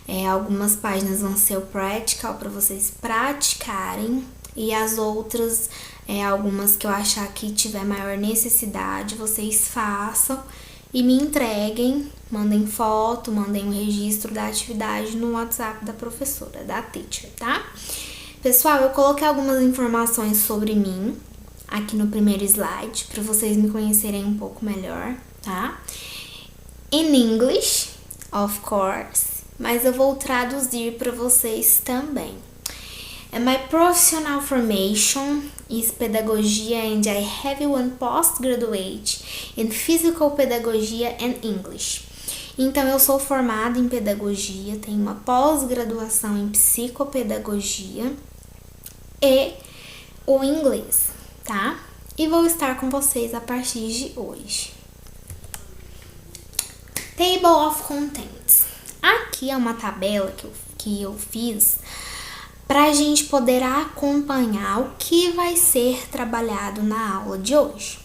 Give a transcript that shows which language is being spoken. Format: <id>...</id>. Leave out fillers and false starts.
<pt>Algumas páginas vão ser o practical para vocês praticarem e as outras, algumas que eu achar que tiver maior necessidade, vocês façam e me entreguem, mandem foto, mandem um registro da atividade no WhatsApp da professora, da teacher, tá? Pessoal, eu coloquei algumas informações sobre mim aqui no primeiro slide, para vocês me conhecerem um pouco melhor, tá?</pt> <en>In English, of course,</en> <pt>mas eu vou traduzir para vocês também.</pt> <en>My professional formation is pedagogy and I have one postgraduate in physical pedagogy and English.</en> <pt>Então, eu sou formada em pedagogia, tenho uma pós-graduação em psicopedagogia e o inglês, tá? E vou estar com vocês a partir de hoje.</pt> <en>Table of Contents.</en> <pt>Aqui é uma tabela que eu fiz para a gente poder acompanhar o que vai ser trabalhado na aula de hoje.</pt>